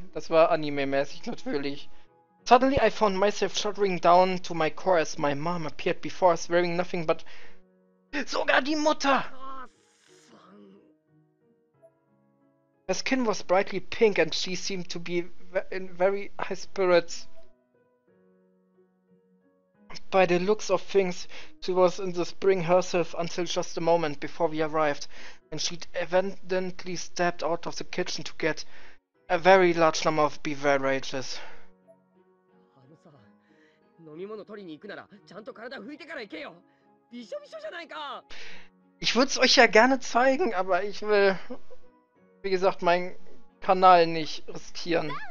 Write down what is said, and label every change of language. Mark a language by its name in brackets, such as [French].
[German] Das war anime-mäßig natürlich. [English] Suddenly I found myself shuddering down to my core as my mom appeared before us wearing nothing but... [German] Sogar die Mutter! [Japanese] 母さん [English] Her skin was brightly pink and she seemed to be in very high spirits. By the looks of things, she was in the spring herself until just a moment before we arrived, and she'd evidently stepped out of the kitchen to get a very large number of beverages. [Japanese] あのさ飲み物取りに行くならちゃんと体拭いてから行けよびしょびしょじゃないか [German] Ich würde es euch ja gerne zeigen, aber ich will, wie gesagt, meinen Kanal nicht riskieren.